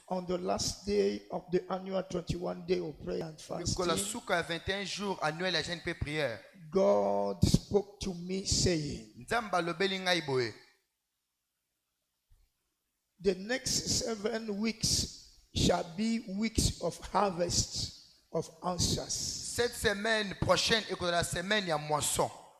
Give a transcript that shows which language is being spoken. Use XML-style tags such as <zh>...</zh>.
<en>On the last day of the annual 21 day of prayer and fasting,</en> <fr>21 jours annuel à jeûne et prière.</fr> <en>God spoke to me saying,</en> <ln>Nzamba lobeli ngai boye.</ln> <en>The next 7 weeks shall be weeks of harvest of answers.</en> <fr>Cette semaine prochaine est la semaine ya moisson.</fr>